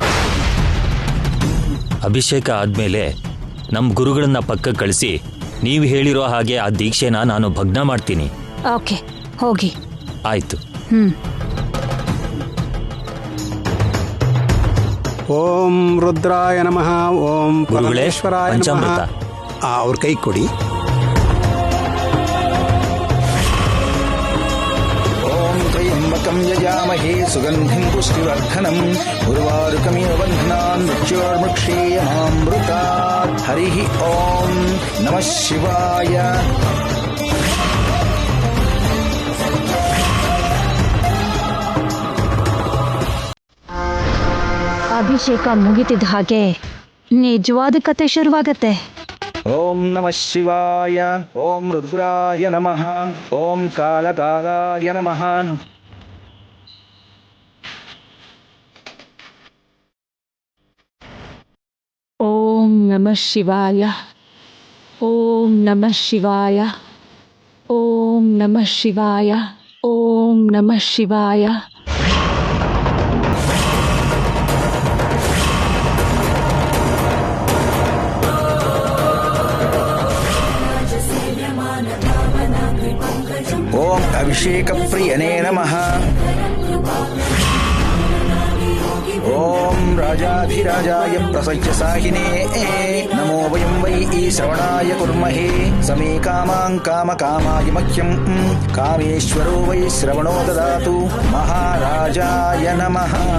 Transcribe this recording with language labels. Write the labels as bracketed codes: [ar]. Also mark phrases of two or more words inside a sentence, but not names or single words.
[kn] ಅಭಿಷೇಕ ಆದ್ಮೇಲೆ ನಮ್ಮ ಗುರುಗಳನ್ನ ಪಕ್ಕ ಕಳಿಸಿ ನೀವು ಹೇಳಿರೋ ಹಾಗೆ ಆ ದೀಕ್ಷೆನ ನಾನು ಭಗ್ನ ಮಾಡ್ತೀನಿ. ಓಕೆ, ಹೋಗಿ. ಆಯ್ತು. [sa] ಓಂ ರುದ್ರಾಯ ನಮಃ. ಓಂ [kn] ಗುರುಗಳೇ, [sa] ಪರಮೇಶ್ವರಾಯ ನಮಃ. [kn] ಪಂಚಾಮೃತ. ಅವ್ರ ಕೈ ಕೊಡಿ. [sa] ಯಜಾಮಹೇ ಸುಗಂಧಿಂ ಪುಷ್ಟಿವರ್ಧನಂ ಉರ್ವಾರುಕಮಿವ ಬಂಧನಾನ್ ಮೃತ್ಯೋರ್ಮುಕ್ಷೇಯಮಾಮೃತಾತ್. ಹರಿಃ ಓಂ ನಮಃ ಶಿವಾಯ. [kn] ಅಭಿಷೇಕ ಮುಗಿತಿದ್ದ ಹಾಗೆ ನಿಜವಾದ ಕತೆ ಶುರುವಾಗತ್ತೆ. [sa] ಓಂ ನಮಃ ಶಿವಾಯ. ಓಂ ರುದ್ರಾಯ ನಮಃ. ಓಂ ಕಾಲಕಾಲಾಯ ನಮಃ. ಓಂ ನಮಃ ಶಿವಾಯ, ಓಂ ನಮಃ ಶಿವಾಯ, ಓಂ ನಮಃ ಶಿವಾಯ, ಓಂ ನಮಃ ಶಿವಾಯ. ಓಂ ಅಭಿಷೇಕ ಪ್ರಿಯನೇ ನಮಃ. ಓಂ ರಾಜಾಧಿರಾಜಾಯ ಪ್ರಸಜ್ಯ ಸಾಹಿನೇ ನಮೋ ವಯಂ ವೈ ಶ್ರವಣಾಯ ಕುರ್ಮಹೇ ಸಮೇ ಕಾಮಾಂ ಕಾಮಕಾಮಾಯ ಮಹ್ಯಂ ಕಾಮೇಶ್ವರೋ ವೈ ಶ್ರವಣೋ ದದಾತು ಮಹಾರಾಜಾಯ ನಮಃ.